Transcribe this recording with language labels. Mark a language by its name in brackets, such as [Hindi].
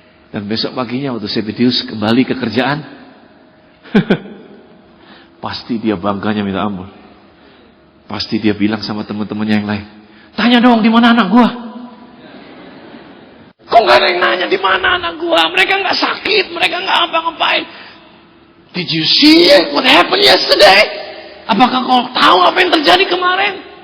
[Indonesian] Dan besok paginya waktu Zebedeus kembali ke kerjaan, pasti dia bangganya minta ampun. Pasti dia bilang sama teman-temannya yang lain, "Tanya dong, di mana anak gua? Kok nggak ada yang nanya di mana anak gua? Mereka nggak sakit, mereka nggak apa-ngapain. [English] Did you see what happened yesterday? [Indonesian] Apakah kau tahu apa yang terjadi kemarin?